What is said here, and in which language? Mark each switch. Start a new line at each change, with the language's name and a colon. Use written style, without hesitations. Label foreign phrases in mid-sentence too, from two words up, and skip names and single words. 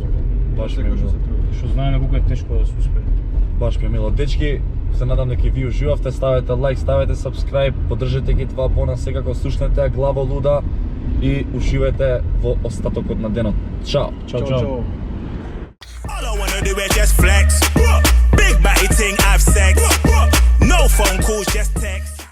Macedonian: Баш ми е Секој што мило. се труди. Што знаеме колку е тешко да се успее. Баш ми е мило. Дечки, се надам дека и ви уживавте, ставете лайк, ставете subscribe, поддржете ги два бона, секако слушнете ја Глава луда и уживајте во остатокот на денот. Чао! Чао, Чао, чао. чао.
English: All I wanna wanna do it, just flex. Big body ting, have sex. No phone calls, just text.